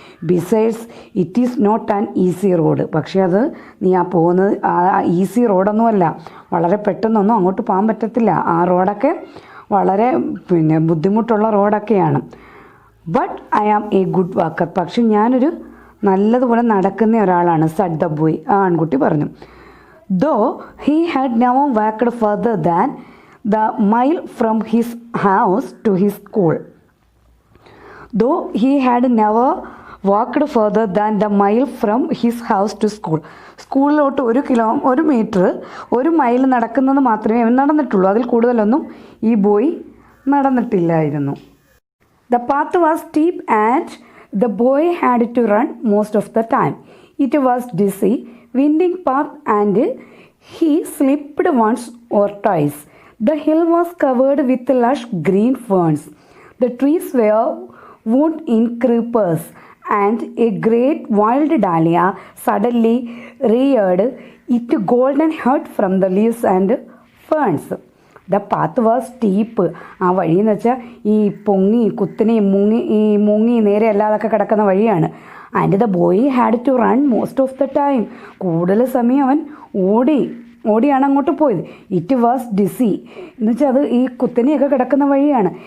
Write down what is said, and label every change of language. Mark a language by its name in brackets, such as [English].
[English] besides it is not an easy road, [Malayalam] പക്ഷേ അത് നീ പോകുന്നത് ഈസി റോഡൊന്നുമല്ല, വളരെ പെട്ടെന്നൊന്നും അങ്ങോട്ട് പോകാൻ പറ്റത്തില്ല. ആ റോഡൊക്കെ വളരെ ബുദ്ധിമുട്ടുള്ള റോഡൊക്കെയാണ്. [English] but I am a good walker, [Malayalam] പക്ഷെ ഞാനൊരു നല്ലതുപോലെ നടക്കുന്ന ഒരാളാണ്. [English] said the boy, [Malayalam] ആ ആൺകുട്ടി പറഞ്ഞു. [English] Though he had never walked further than the mile from his house to his school. Though he had never walked further than the mile from his house to school. [Malayalam] സ്കൂളിലോട്ട് 1 metre 1 mile നടക്കുന്നത് മാത്രമേ അവൻ നടന്നിട്ടുള്ളൂ. അതിൽ കൂടുതലൊന്നും ഈ boy നടന്നിട്ടില്ലായിരുന്നു. [English] The path was steep and the boy had to run most of the time. It was dizzy, winding path and he slipped once or twice. The hill was covered with lush green ferns. The trees were wound in creepers and a great wild dahlia suddenly reared its golden head from the leaves and ferns. The path was steep. [Malayalam] ആ വഴിയെന്ന് വെച്ചാൽ ഈ പൊങ്ങി കുത്തിനെ മുങ്ങി നേരെ അല്ലാതൊക്കെ കിടക്കുന്ന വഴിയാണ്. [English] And the boy had to run most of the time. [Malayalam] കൂടുതൽ സമയം അവൻ ഓടിയാണ് അങ്ങോട്ട് പോയത്. [English] it was dicey [Malayalam] എന്ന് വെച്ചാൽ അത് ഈ കുത്തനെയൊക്കെ കിടക്കുന്ന വഴിയാണ്.